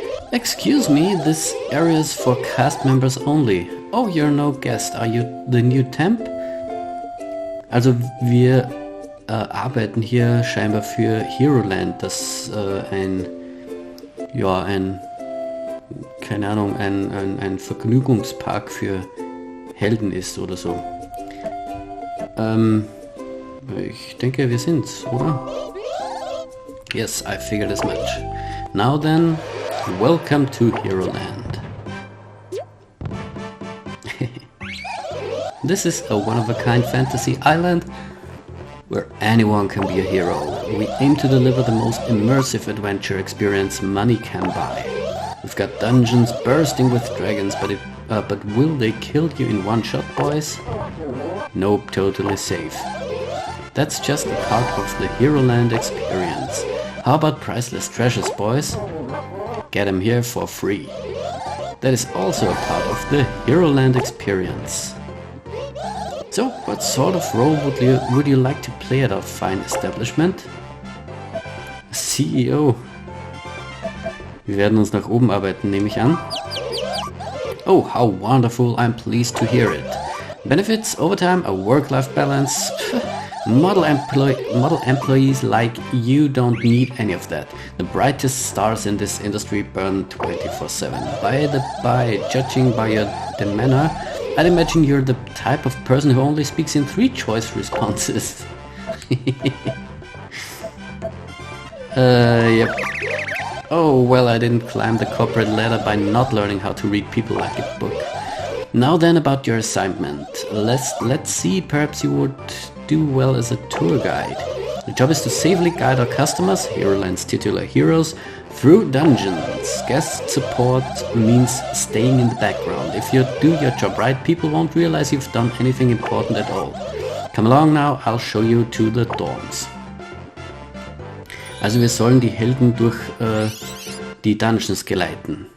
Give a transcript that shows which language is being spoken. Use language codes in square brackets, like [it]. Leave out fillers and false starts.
[en] Excuse me, this area is for cast members only. Oh, you're no guest. Are you the new temp? [de] Also wir arbeiten hier scheinbar für Heroland, das keine Ahnung, ein Vergnügungspark für Helden ist oder so. Ich denke, wir sind's, oder? [en] Yes, I figured as much. Now then, welcome to Heroland. This is a one-of-a-kind fantasy island where anyone can be a hero. We aim to deliver the most immersive adventure experience money can buy. We've got dungeons bursting with dragons, but will they kill you in one shot, boys? Nope, totally safe. That's just a part of the Heroland experience. How about priceless treasures, boys? Get them here for free. That is also a part of the Heroland experience. So, what sort of role would you like to play at our fine establishment? CEO. [de] Wir werden uns nach oben arbeiten, nehme ich an. [en] Oh, how wonderful, I'm pleased to hear it. Benefits, overtime, a work-life balance. Model employees like you don't need any of that. The brightest stars in this industry burn 24/7. By judging by your demeanor, I'd imagine you're the type of person who only speaks in 3 choice responses. Yep. Oh, well, I didn't climb the corporate ladder by not learning how to read people like a book. Now then, about your assignment. Let's see, perhaps you would do well as a tour guide. The job is to safely guide our customers, Heroland's titular heroes, through dungeons. Guest support means staying in the background. If you do your job right, people won't realize you've done anything important at all. Come along now, I'll show you to the dorms. [de] Also wir sollen die Helden durch die Dungeons geleiten.